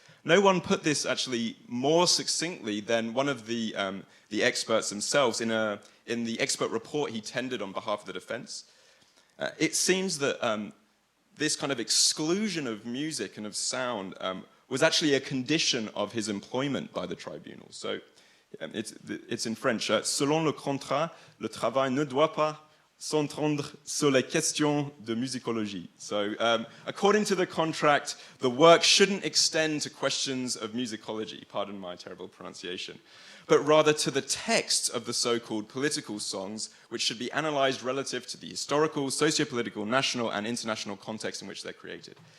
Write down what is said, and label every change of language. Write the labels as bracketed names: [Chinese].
[English] No one put this actually more succinctly than one of the experts themselves in the expert report he tendered on behalf of the defense. It seems that this kind of exclusion of music and of sound was actually a condition of his employment by the tribunal. So it's in French. [French] Selon le contrat, le travail ne doit pas s'entendre sur les questions de musicologie. [English] So according to the contract, the work shouldn't extend to questions of musicology, pardon my terrible pronunciation, but rather to the text of the so-called political songs, which should be analyzed relative to the historical, socio-political, national, and international context in which they're created.